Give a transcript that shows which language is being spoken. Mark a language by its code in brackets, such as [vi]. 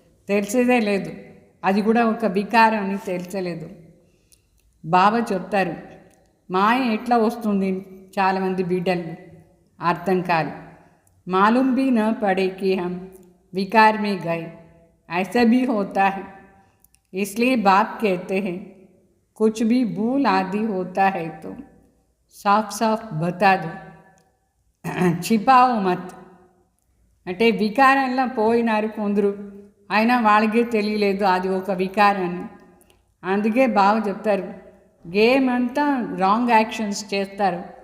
[te] తెలిసేదే లేదు, అది కూడా ఒక వికారం అని తెలిసలేదు. బాబా చెప్తారు మాయ ఎట్లా వస్తుంది, చాలామంది బిడ్డలు అర్థం కాదు. [hi] मालूम भी न पड़े कि हम विकार में गए, ऐसा भी होता है. इसलिए बाप कहते हैं कुछ भी भूल आदि होता है तो साफ बता दो, छिपाओ मत. [te] అంటే వికారంలో పోయినారు కొందరు, అయినా వాళ్ళకే తెలియలేదు అది ఒక వికారాన్ని. అందుకే బాగా చెప్తారు గేమ్ అంతా రాంగ్ యాక్షన్స్ చేస్తారు.